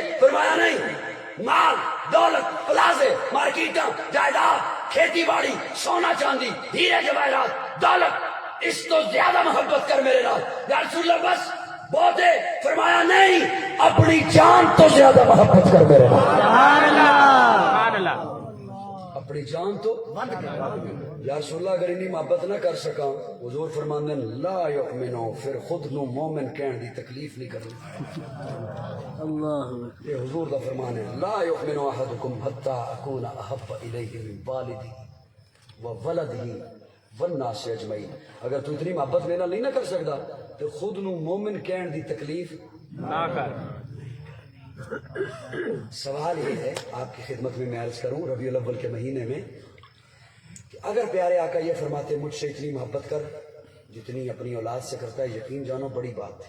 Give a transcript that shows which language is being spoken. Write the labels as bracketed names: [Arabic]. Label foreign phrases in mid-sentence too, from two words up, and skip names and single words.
[Punjabi] فرمایا نہیں مال دولت پلازے مارکیٹاں جائیداد کھیتی باڑی سونا چاندی ہیرے جواہرات دولت اس تو زیادہ محبت کر میرے نال. یا رسول اللہ بس بہت ہے. فرمایا نہیں اپنی جان تو زیادہ محبت کر میرے نال. اپنی جان تو یا رسول اللہ اگر انی محبت نہ کر سکاں حضور فرماندے [Arabic] لا یؤمنو [Punjabi] پھر خود نو مومن کہن دی تکلیف نہیں کرنی. یہ حضور دا فرمان ہے [Arabic] لا یؤمن احدکم حتی اکون احب الیہ من والدی و ولدی والناس اجمعین. [Punjabi] اگر تو اتنی محبت میرے نال نہیں نہ کر سکتا تو خود نو مومن کہن دی تکلیف نہ کر. [Urdu] سوال یہ ہے آپ کی خدمت میں عرض کروں ربیع الاول کے مہینے میں کہ اگر پیارے آقا یہ فرماتے مجھ سے اتنی محبت کر جتنی اپنی اولاد سے کرتا ہے یقین جانو بڑی بات تھی.